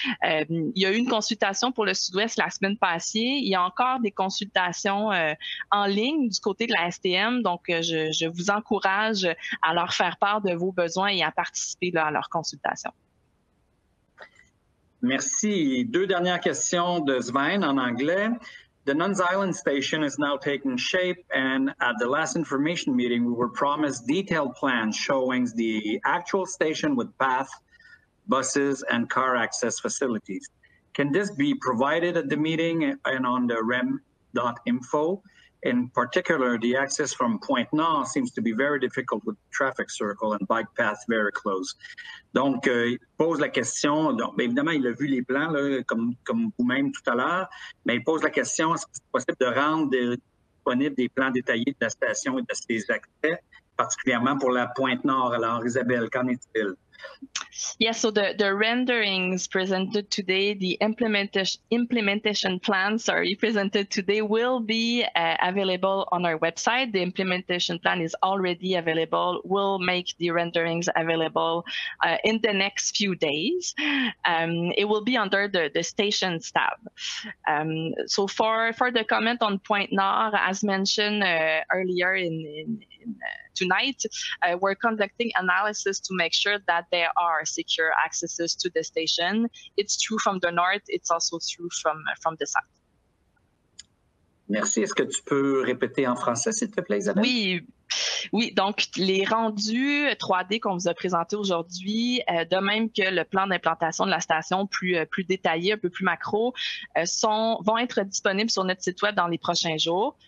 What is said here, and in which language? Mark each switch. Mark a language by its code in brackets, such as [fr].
[fr] Il y a eu une consultation pour le Sud-Ouest la semaine passée. Il y a encore des consultations en ligne du côté de la STM. Donc, je vous encourage à leur faire part de vos besoins et à participer là, à leur consultation. Merci. 2 dernières questions de Sven en anglais. [en] The Nuns Island station is now taking shape, and at the last information meeting, we were promised detailed plans showing the actual station with path, buses, and car access facilities. Can this be provided at the meeting and on the rem.info? In particular, the access from Point Nord seems to be very difficult with traffic circle and bike paths very close. [fr] Donc, il pose la question, donc, bien évidemment, il a vu les plans, là, comme vous-même tout à l'heure, mais il pose la question, est-ce que c'est possible de rendre disponibles des plans détaillés de la station et de ses accès, particulièrement pour la Pointe Nord? Alors, Isabelle, qu'en est-il? [en] Yes, so the renderings presented today, the implementation plan, presented today will be available on our website. The implementation plan is already available. We'll make the renderings available in the next few days. It will be under the stations tab. So for the comment on Pointe Nord, as mentioned earlier tonight, we're conducting analysis to make sure that there are secure accesses to the station. It's true from the north, it's also true from the south. [fr] Merci. Est-ce que tu peux répéter en français, s'il te plaît, Isabelle? Oui, donc les rendus 3D qu'on vous a présentés aujourd'hui, de même que le plan d'implantation de la station plus détaillé, un peu plus macro, vont être disponibles sur notre site web dans les prochains jours.